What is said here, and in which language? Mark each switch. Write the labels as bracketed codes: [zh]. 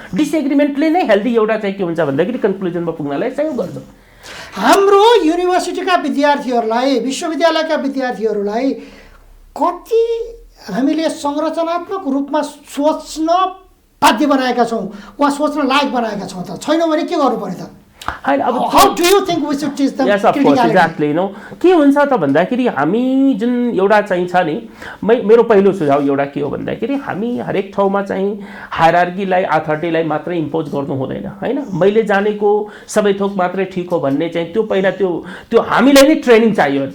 [ne] डिसएग्रिमेन्टले नै हेल्दी एउटा चाहिँ के हुन्छ भन्दाखेरि कन्क्लुजनमा पुग्नलाई सहयोग गर्छ। हाम्रो युनिभर्सिटीका विद्यार्थीहरूलाई, विश्वविद्यालयका विद्यार्थीहरूलाई कति हामीले संरचनात्मक रूपमा सोच्न बाध्य बनाएका छौँ वा सोच्न लायक बनाएका छौँ त? छैनौँ भने के गर्नु पर्यो त? [en] How do you think we should teach them? Yes, of course, exactly. [ne] के हुन्छ त भन्दाखेरि हामी जुन एउटा चाहिँ छ नि, मेरो पहिलो सुझाव एउटा के हो भन्दाखेरि हामी हरेक ठाउँमा चाहिँ हायरार्कीलाई, अथोरिटीलाई मात्रै इम्पोज गर्नु हुँदैन हैन। मैले जानेको सबै थोक मात्रै ठिक हो भन्ने चाहिँ त्यो पहिला त्यो हामीलाई नै ट्रेनिङ चाहियो।